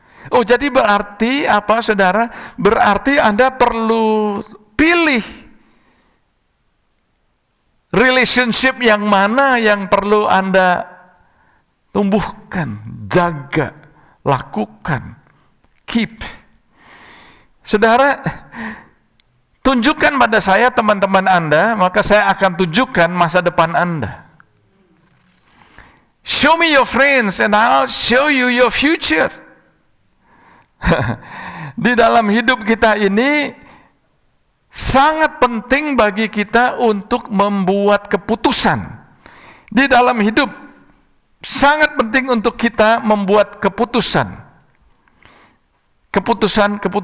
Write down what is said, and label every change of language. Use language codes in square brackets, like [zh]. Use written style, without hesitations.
[id] Oh, jadi berarti apa saudara? Berarti Anda perlu pilih relationship yang mana yang perlu Anda tumbuhkan, jaga, lakukan, keep. Saudara, tunjukkan pada saya teman-teman Anda, maka saya akan tunjukkan masa depan Anda. [en] Show me your friends and I'll show you your future. [id] Di dalam hidup kita ini sangat penting bagi kita untuk membuat keputusan. Di dalam hidup sangat penting untuk kita membuat keputusan. Keputusan.